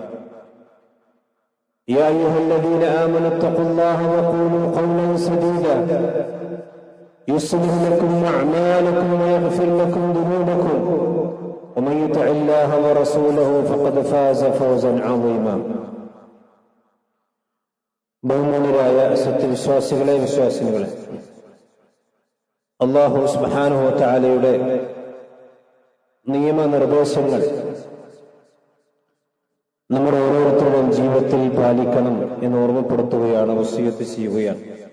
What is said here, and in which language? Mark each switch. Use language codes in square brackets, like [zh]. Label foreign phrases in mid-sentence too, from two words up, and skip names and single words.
[ar] يا أيها الذين آمنوا اتقوا الله وقولوا قولا سديدا يصلح لكم أعمالكم ويغفر لكم ذنوبكم ومن يطع الله ورسوله فقد فاز فوزا عظيما [ml] ബഹുമാന്യരായ സത്യവിശ്വാസികളെ വിശ്വാസിനികളെ [ar] الله سبحانه وتعالى [ml] നിയമനിർദ്ദേശങ്ങൾ നമ്മുടെ ഓരോരുത്തരുടെയും ജീവിതത്തിൽ പാലിക്കണം എന്ന് ഓർമ്മപ്പെടുത്തുകയാണ്, വസിയത്ത് ചെയ്യുകയാണ്.